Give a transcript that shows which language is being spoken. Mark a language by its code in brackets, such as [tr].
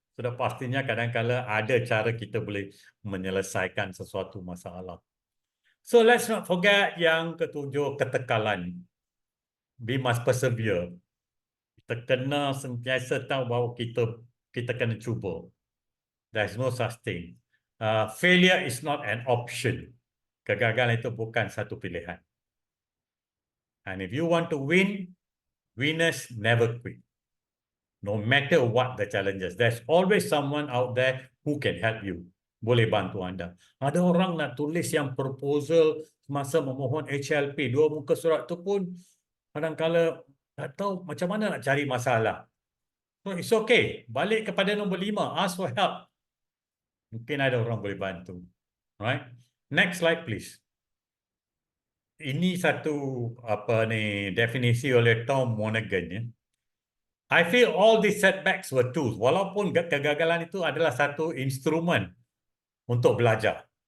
[ms] Sudah pastinya kadang-kala ada cara kita boleh menyelesaikan sesuatu masalah. [en] So let's not forget [ms] yang ketujuh, ketekalan. [en] We must persevere. [ms] Kita kena sentiasa tahu bahawa kita kena cuba. [en] There's no such thing. Failure is not an option. [ms] Kegagalan itu bukan satu pilihan. [en] And if you want to win, winners never quit. No matter what the challenges, there's always someone out there who can help you. [ms] Boleh bantu anda. Ada orang nak tulis yang proposal semasa memohon HLP, 2 muka surat tu pun kadang-kala tak tahu macam mana nak cari masalah. [en] So it's okay. [ms] Balik kepada nombor 5, [en] ask for help. [ms] Mungkin ada orang boleh bantu. [en] Right? Next slide please. [ms] Ini satu definisi oleh Tom Monaghan ya. [en] I feel all these setbacks were tools. [ms] Walaupun kegagalan itu adalah satu instrumen untuk belajar.